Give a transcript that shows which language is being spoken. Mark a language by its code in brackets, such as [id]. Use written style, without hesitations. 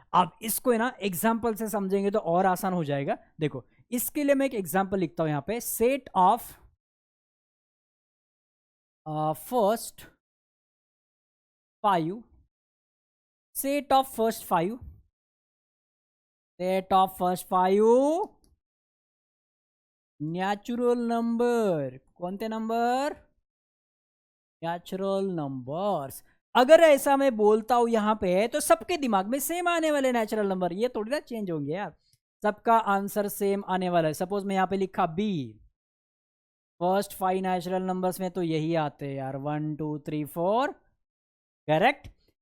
[hi] अब इसको है ना एग्जाम्पल से समझेंगे तो और आसान हो जाएगा। देखो इसके लिए मैं एक एग्जाम्पल लिखता हूं यहां पे, set of first 5, set of first 5, set of first 5 natural number. [mr] कोणते नंबर, नॅचरल नंबर्स। [hi] अगर ऐसा मैं बोलता हूं यहां पे तो सबके दिमाग में सेम आने वाले नेचुरल नंबर, ये थोड़ी ना चेंज होंगे यार, सबका आंसर सेम आने वाला है। सपोज मैं यहां पे लिखा बी, फर्स्ट 5 नेचुरल नंबर्स में तो यही आते हैं यार, 1 2 3 4, करेक्ट।